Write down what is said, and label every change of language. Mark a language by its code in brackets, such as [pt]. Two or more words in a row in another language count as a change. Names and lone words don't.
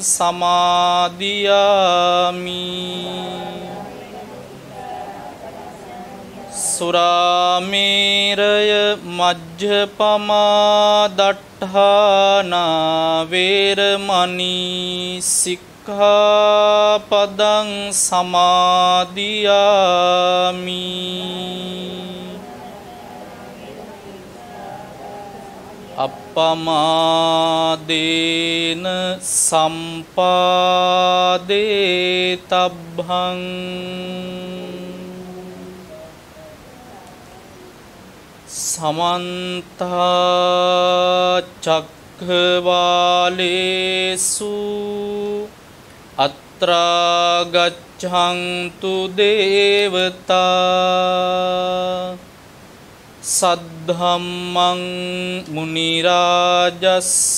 [pi] සමාදියාමි සුරාමේරය මජ්ජපමා දට්ඨානා වේරමණී සික්ඛාපදං සමාදියාමි අප්පමාදේන සම්පාදේ තබ්බං සමන්ත චක්ඛවාලේසු අත්‍රා ගච්ඡන්තු දේවතා සද්ධම්මං මුනි රාජස්ස